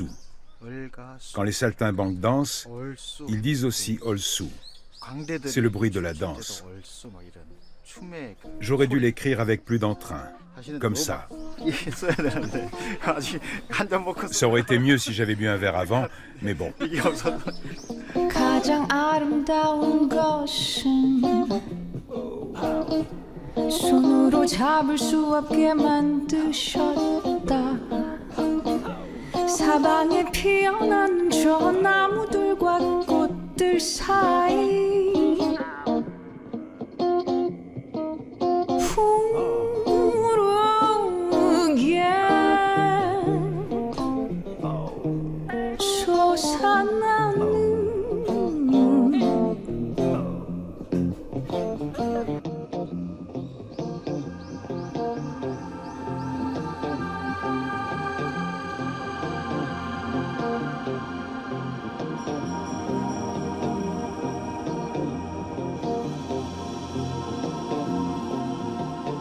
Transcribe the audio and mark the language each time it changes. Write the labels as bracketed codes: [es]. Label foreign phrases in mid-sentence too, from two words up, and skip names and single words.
[fr] Quand les saltimbanques dansent, ils disent aussi « Olsu ». C'est le bruit de la danse. J'aurais dû l'écrire avec plus d'entrain, comme ça. Ça aurait été mieux si j'avais bu un verre avant, mais bon. [ko] 가장 아름다운 것은 손으로 잡을 수 없게 만드셨다. 사방에 피어난 저 나무들과 꽃들 사이 푸르게 솟아나는 [fr] Haeinsa est